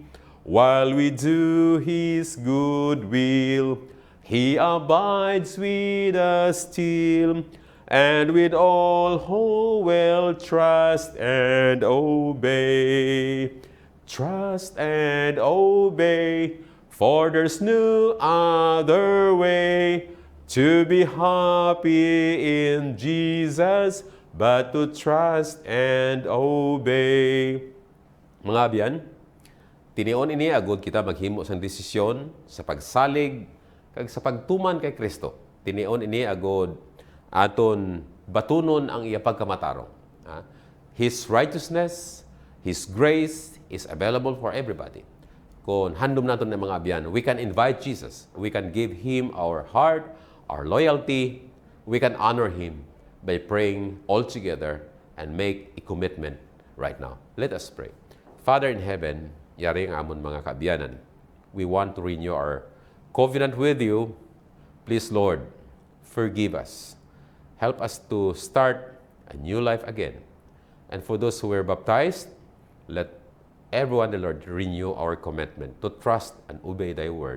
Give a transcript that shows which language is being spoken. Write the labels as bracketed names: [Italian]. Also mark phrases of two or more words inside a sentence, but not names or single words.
[English] While we do His good will, He abides with us still, and with all who will trust and obey. Trust and obey, for there's no other way to be happy in Jesus but to trust and obey. [Hiligaynon] Mga biyan, tinion ini agud kita maghimo sang desisyon sa pagsalig kag sa pagtuman kay Kristo. Tinion ini agud aton batunon ang iya pagkamatarong. [English] His righteousness, His grace is available for everybody. [Hiligaynon] Kung handom natin ng mga abyan, [English] we can invite Jesus. We can give Him our heart, our loyalty. We can honor Him by praying all together and make a commitment right now. Let us pray. Father in heaven, [Hiligaynon] yari ang amon mga kaabyanan. [English] We want to renew our covenant with You. Please, Lord, forgive us. Help us to start a new life again. And for those who were baptized, let everyone, the Lord, renew our commitment to trust and obey Thy word.